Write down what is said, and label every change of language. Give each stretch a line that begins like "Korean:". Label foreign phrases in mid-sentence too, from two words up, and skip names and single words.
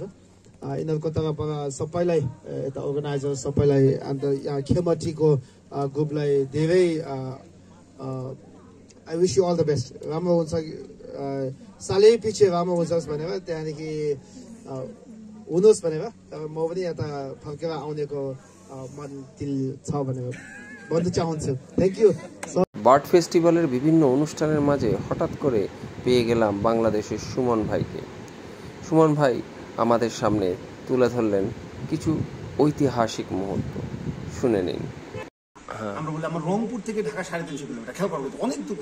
Nepali: यिनीहरूको तर्फबाट सबैलाई, यता अर्गनाइजर सबैलाई, अन्त यहाँ खेमटीको ग्रुपलाई धेरै
English: I wish you all the best.
Nepali: राम्रो हुन्छ, सालै पछि राम्रो हुन्छ भनेर, त्यहाँदेखि हुनुहोस् भनेर। तर म पनि यता फर्केर आउनेको मन दिल छ भनेर
Bangla: বলতে চাচ্ছি।
English: thank you.
Bangla: বার্ড ফেস্টিভ্যালের বিভিন্ন অনুষ্ঠানের মাঝে হঠাৎ করে পেয়ে গেলাম বাংলাদেশের সুমন ভাইকে। সুমন ভাই আমাদের সামনে তুলে ধরলেন কিছু ঐতিহাসিক মুহূর্ত, শুনে নিন। আমরা বলি আমার রংপুর থেকে ঢাকা 350 কিলোমিটার, খেয়াল করবো অনেক দূর।